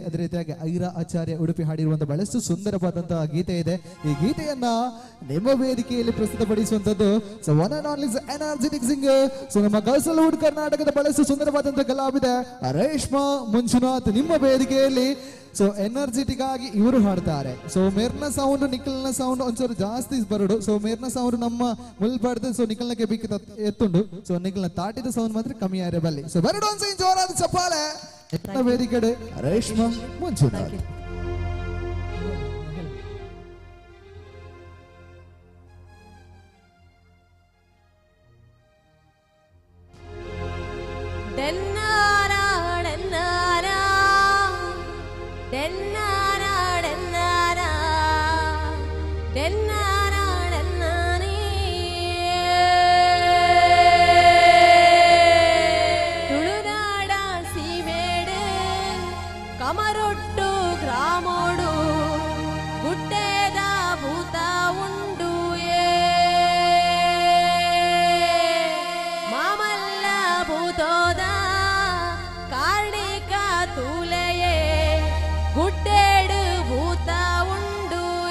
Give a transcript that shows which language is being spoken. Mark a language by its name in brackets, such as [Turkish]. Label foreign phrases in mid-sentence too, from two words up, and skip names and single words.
[Kannada] ಅದೇ ರೀತಿಯಾಗಿ ಐರಾ ಆಚಾರ್ಯ ಉಡುಪಿ ಹಾಡಿರುವಂತ ಬಹಳಷ್ಟು ಸುಂದರವಾದಂತಹ ಗೀತೆ ಇದೆ. ಈ ಗೀತೆಯನ್ನ ನಿಮ್ಮ ವೇದಿಕೆಯಲ್ಲಿ ಪ್ರಸ್ತುತಪಡಿಸುವಂತದ್ದು ಸೊ [English] one and only energetic singer, [Kannada] ಸೊ ನಮ್ಮ ಗಲ್ಸಲ್ವುಡ್ ಕರ್ನಾಟಕದ ಬಹಳಷ್ಟು ಸುಂದರವಾದಂತಹ ಕಲಾವಿದೆ ರೇಷ್ಮಾ ಮಂಜುನಾಥ್ ನಿಮ್ಮ ವೇದಿಕೆಯಲ್ಲಿ. ಸೊ ಎನರ್ಜೆಟಿಕ್ ಆಗಿ ಇವರು ಹಾಡ್ತಾರೆ. [Tulu] ಸೊ ಮೇರ್ನ ಸೌಂಡ್ ನಿಖಲ್ನ ಸೌಂಡ್ ಒಂಚೂರು ಜಾಸ್ತಿ ಬರಡು. ಸೊ ಮೇರ್ನ ಸೌಂಡ್ ನಮ್ಮ ಮುಲ್ಬಾರ್ದು, ಸೊ ನಿಖಲ್ನಕ್ಕೆ ಬೇಕಿದ್ದ ಎತ್ತುಂಡು. ಸೊ ನಿಖಲ್ನ ತಾಟಿದ ಸೌಂಡ್ ಮಾತ್ರ ಕಮ್ಮಿ ಆರೆ ಬಲ್ಲಿ. [Kannada] ಸೊ ಬರಡು ಅನ್ಸಿ ಜೋರಾದ ಚಪ್ಪಾಳೆ ವೇದಿಕೆ ರೇಷ್ಮಾ ಮಂಜುನಾಥ್. ഡെന്നാരാ ഡെന്നാരാ ഡെന്നാരാ ഡെന്നാരാ ഡെന്നാരാ ഡെന്നാനേ [Tulu] ತುಳುನಾಡ ಸೀಮೇಡು ಕಮರೊಟ್ಟು ಗ್ರಾಮೋಡು ಗುಡ್ಡೆದ ಭೂತ ಉಂಡು ಮಾಮಲ್ಲ ಭೂತೋದ ಕಾರ್ಣಿಕ ತೂಲೆಯೇ ಗುಡ್ಡೆಡು ಭೂತ ಉಂಡು